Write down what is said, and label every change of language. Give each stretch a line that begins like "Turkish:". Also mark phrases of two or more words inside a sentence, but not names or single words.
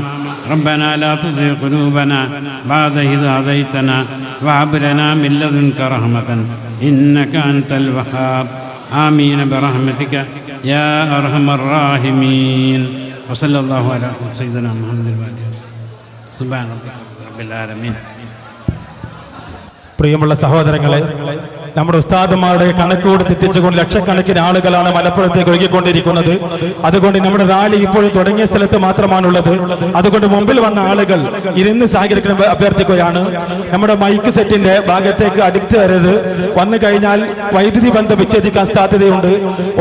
Arabic: ربنا لا تزغ قلوبنا بعد إذ هديتنا وهب لنا من لدنك رحمة إنك أنت الوهاب. آمين برحمتك يا أرحم الراحمين. وصلى الله على سيدنا محمد وآله وسلم. سبحان ربك رب العالمين.
Malayalam: പ്രിയമുള്ള സഹോദരങ്ങളെ, നമ്മുടെ ഉസ്താദുമാരുടെ കണക്കുകൂടി തെറ്റിച്ചുകൊണ്ട് ലക്ഷക്കണക്കിന് ആളുകളാണ് മലപ്പുറത്തേക്ക് ഒഴുകിക്കൊണ്ടിരിക്കുന്നത്. അതുകൊണ്ട് നമ്മുടെ റാലി ഇപ്പോഴും തുടങ്ങിയ സ്ഥലത്ത് മാത്രമാണുള്ളത്. അതുകൊണ്ട് മുമ്പിൽ വന്ന ആളുകൾ ഇരുന്ന് സഹകരിക്കണം അഭ്യർത്ഥിക്കുകയാണ്. നമ്മുടെ മൈക്ക് സെറ്റിന്റെ ഭാഗത്തേക്ക് അടുത്ത് വരരുത്. വന്നു കഴിഞ്ഞാൽ വൈദ്യുതി ബന്ധം വിച്ഛേദിക്കാൻ സാധ്യതയുണ്ട്.